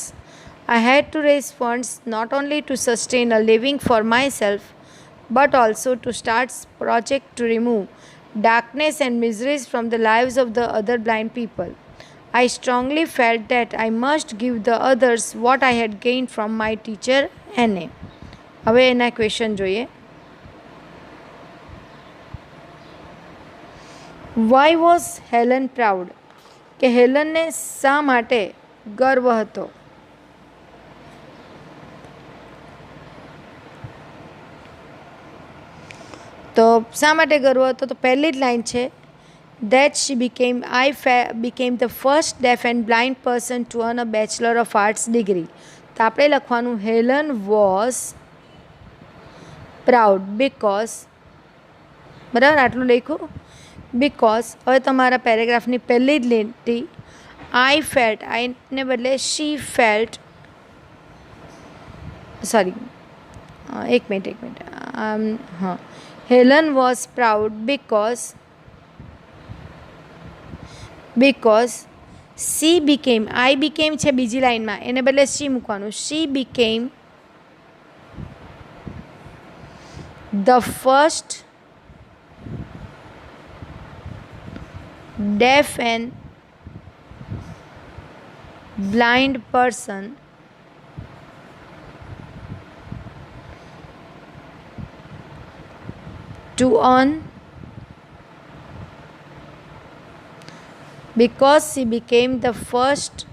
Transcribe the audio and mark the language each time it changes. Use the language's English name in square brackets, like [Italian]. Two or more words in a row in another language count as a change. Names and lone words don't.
[English] I had to raise funds not only to sustain a living for myself, but also to start a project to remove darkness and miseries from the lives of the other blind people. I strongly felt that I must give the others what I had gained from my teacher એને. [Gujarati] હવે એના ક્વેશ્ચન જોઈએ. [English] Why was Helen proud? [Gujarati] કે હેલનને શા માટે ગર્વ હતો? તો શા માટે ગર્વ હતો? તો પહેલી જ લાઈન છે [English] that she became became the first deaf and blind person to earn a Bachelor of Arts degree. [Gujarati] તો આપણે લખવાનું હેલન [English] was proud because, [Gujarati] બરાબર આટલું લખ્યું. because હવે તમારા પેરેગ્રાફની પહેલી જ લીટી [English] I felt, [Gujarati] આઈને બદલે [English] she felt, [Gujarati] સોરી એક મિનિટ હા, હેલન [English] was proud because she became, I became [Gujarati] છે બીજી લાઈનમાં, એને બદલે she મૂકવાનું. [English] she became the first deaf and blind person to earn, because she became the first